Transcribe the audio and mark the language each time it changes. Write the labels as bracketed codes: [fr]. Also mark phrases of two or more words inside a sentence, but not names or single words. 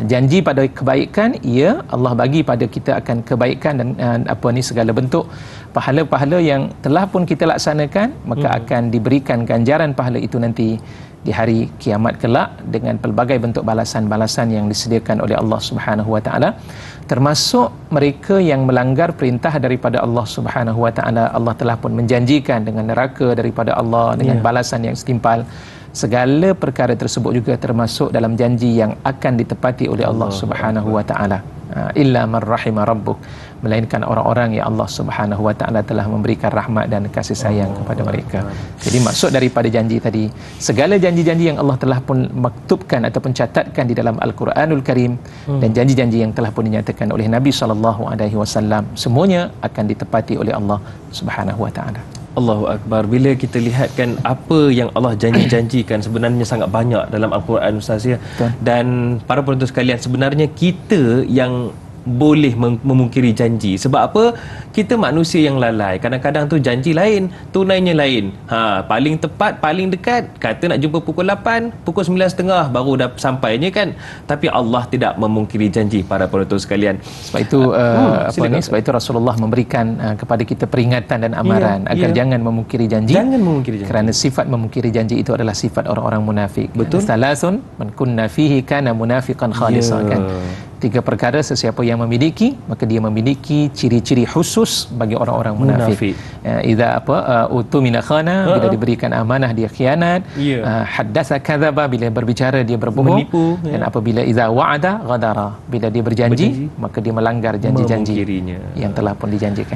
[ms] Janji pada kebaikan, ya, Allah bagi pada kita akan kebaikan dan segala bentuk pahala-pahala yang telah pun kita laksanakan, maka akan diberikan ganjaran pahala itu nanti di hari kiamat kelak dengan pelbagai bentuk balasan-balasan yang disediakan oleh Allah [ar] سبحانه وتعالى. [ms] Termasuk mereka yang melanggar perintah daripada Allah [ar] سبحانه وتعالى, [ms] Allah telah pun menjanjikan dengan neraka daripada Allah, dengan balasan yang setimpal. Segala perkara tersebut juga termasuk dalam janji yang akan ditepati oleh Allah [ar] سبحانه وتعالى. إلا من رحم ربك, [ms] melainkan orang-orang yang Allah [ar] سبحانه وتعالى [ms] telah memberikan rahmat dan kasih sayang kepada mereka. Jadi maksud daripada janji tadi, segala janji-janji yang Allah telah pun maktubkan ataupun catatkan di dalam Al-Quranul Karim dan janji-janji yang telah pun dinyatakan oleh Nabi SAW, semuanya akan ditepati oleh Allah [ar] سبحانه وتعالى. الله أكبر. [ms] Bila kita lihat kan apa yang Allah janji-janjikan sebenarnya sangat banyak dalam Al-Quran Ustaz ya. Dan para penonton sekalian, sebenarnya kita yang boleh memungkiri janji. Sebab apa? Kita manusia yang lalai. Kadang-kadang tu janji lain, tunainya lain. Paling tepat, paling dekat, kata nak jumpa pukul 8, pukul 9.30 baru dah sampainya kan. Tapi Allah tidak memungkiri janji para penonton sekalian. Sebab itu sebab itu Rasulullah memberikan kepada kita peringatan dan amaran agar jangan memungkiri janji. Jangan memungkiri janji. Kerana sifat memungkiri janji itu adalah sifat orang-orang munafik. Betul. [ar] ثلاث من كن فيه كان منافقا خالصا, [ms] kan. 3 perkara sesiapa yang memiliki, maka dia memiliki ciri-ciri khusus bagi orang-orang munafik. [ar] إذا اؤتمن خان, [ms] bila diberikan amanah dia khianat, [ar] حدث كذب, [ms] bila berbicara dia berbohong, menipu, dan apabila [ar] إذا وعد غدر, [ms] bila dia berjanji maka dia melanggar janji-janji yang telah pun dijanjikan.